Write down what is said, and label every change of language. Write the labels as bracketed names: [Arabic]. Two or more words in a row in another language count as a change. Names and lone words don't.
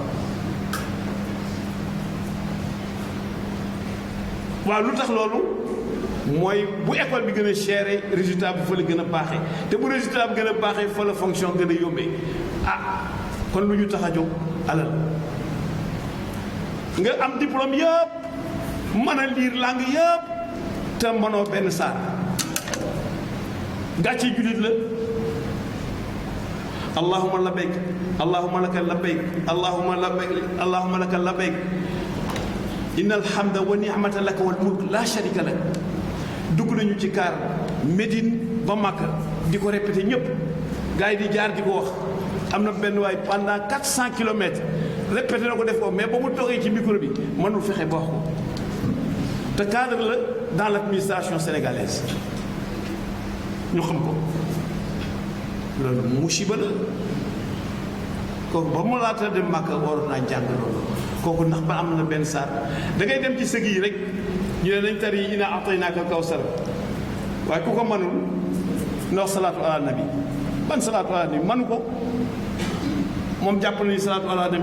[Wolof] waaw lu tax loolu mooy bu école bi gën a chéré résultat bi fa la gën a baaxee te bu résultat bi gën a baaxee fa la fonction gën a yóbbee kon lu ñu tax a jóg alal nga am diplôme yëpp mën a [French] lire langue [Wolof] yëpp te mënoo benn saar gàcce jullit la. [Arabic] اللهم لبيك اللهم لك لبيك اللهم لك لبيك إن الحمد والنعمة لك والملك لا شريك لك. [Wolof] dugg nañu ci kaar Médine ba Makka di ko répété ñëpp gars yi di jaar di ko wax am na benn waay [French] pendant 400 kilomètres [Wolof] répété na ko def ko mais ba mu toogee ci micro bi mënul fexe ba wax ko te cadre la dans [French] l'administration sénégalaise [Wolof] ñu xam ko loolu musiba la kooku ba mu laata dem Makka waroon naa jàng loolu kooku ndax ba am na benn saar da ngay dem ci sëg yi rek ñu ne nañ tari [Arabic] إنا أعطيناك الكوثر [Wolof] waaye ku ko mënul ndax [Arabic] الصلاة على النبي [Wolof] ban [Arabic] الصلاة على النبي [Wolof] mënu ko moom jàpp na ni [Arabic] الصلاة على النبي